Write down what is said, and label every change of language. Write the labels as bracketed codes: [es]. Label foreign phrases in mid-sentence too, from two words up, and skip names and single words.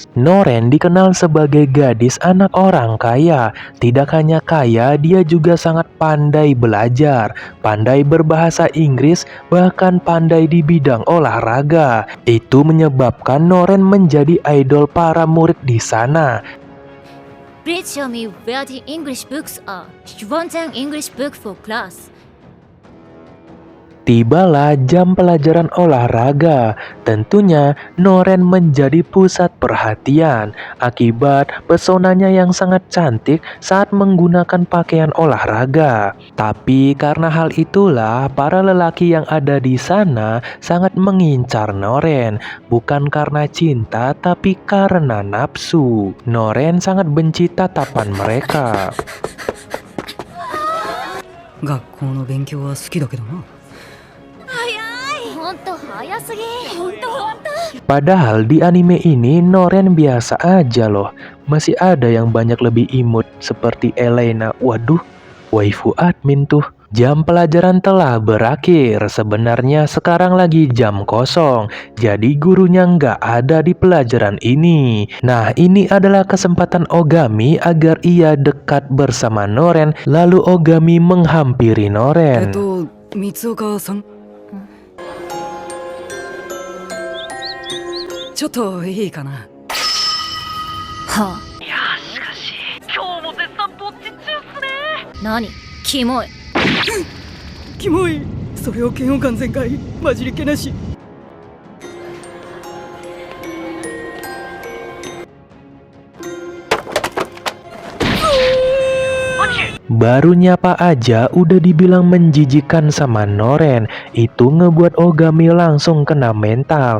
[id] Noren dikenal sebagai gadis anak orang kaya. Tidak hanya kaya, dia juga sangat pandai belajar, pandai berbahasa Inggris, bahkan pandai di bidang olahraga. Itu menyebabkan Noren menjadi idol para murid di sana. [en] Please show me where the English books are. You want an English book for class? [id] Tibalah jam pelajaran olahraga. Tentunya Noren menjadi pusat perhatian akibat pesonanya yang sangat cantik saat menggunakan pakaian olahraga. Tapi karena hal itulah para lelaki yang ada di sana sangat mengincar Noren, bukan karena cinta tapi karena nafsu. Noren sangat benci tatapan mereka. [ja] 学校の勉強は好きだけどな。ほんと早早すぎ。本当本当。 [id] Padahal di anime ini Noren biasa aja loh. Masih ada yang banyak lebih imut seperti Elena. Waduh, waifu admin tuh. Jam pelajaran telah berakhir. Sebenarnya sekarang lagi jam kosong. Jadi gurunya nggak ada di pelajaran ini. Nah, ini adalah kesempatan Ogami agar ia dekat bersama Noren. Lalu Ogami menghampiri Noren. [ja] 三岡さん。ちょっといいかな。はあ。今日も絶賛ぼっち中っすね。何？キモい。キモい。それを嫌悪感全開。混じり気なし。 [id] Baru nyapa aja udah dibilang menjijikan sama Noren. Itu ngebuat Ogami langsung kena mental.